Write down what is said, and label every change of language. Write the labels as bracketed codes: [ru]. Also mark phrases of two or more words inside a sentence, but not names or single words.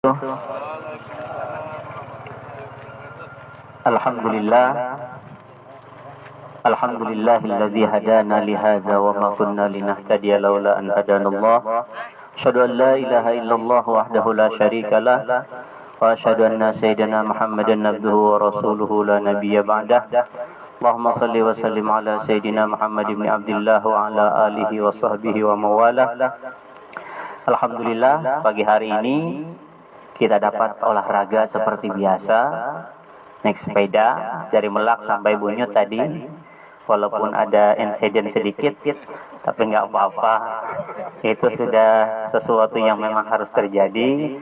[ar] Alhamdulillah. الحمد لله الذي هدانا لهذا وما كنا لنهتدي لولا أن هدانا الله. أشهد أن لا إله إلا الله وحده لا شريك له وأشهد أن سيدنا محمدا عبده ورسوله لا نبي بعده. اللهم صل وسلم على سيدنا محمد بن عبد الله وعلى آله وصحبه وموالاه. [id] Alhamdulillah, pagi hari ini kita dapat olahraga seperti biasa, naik sepeda dari Melak sampai Bunyut tadi. Walaupun ada insiden sedikit, tapi nggak apa-apa. Itu sudah sesuatu yang memang harus terjadi.